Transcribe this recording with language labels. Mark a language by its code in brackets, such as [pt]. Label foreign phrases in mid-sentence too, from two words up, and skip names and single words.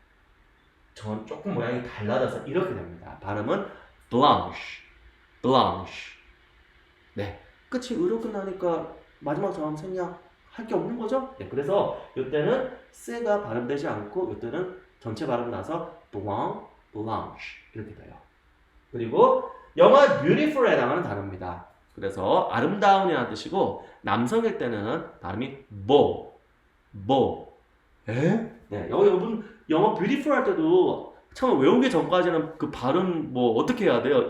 [ko] 전 조금 모양이 달라져서 이렇게 됩니다. 발음은 [fr] blanche, blanche. [ko] 네, 끝이 으로 끝나니까 마지막 정함 생략할 게 없는 거죠? 네, 그래서 이때는 쎄가 발음되지 않고 이때는 전체 발음 나서 [fr] blanc, blanche [ko] 이렇게 돼요. 그리고 영어 beautiful에 해당하는 단어입니다. 그래서 아름다운이라는 뜻이고 남성일 때는 발음이 [fr] beau, beau. [ko] 에? 네, 여러분 영어 beautiful 할 때도 처음 외우기 전까지는 그 발음 뭐 어떻게 해야 돼요?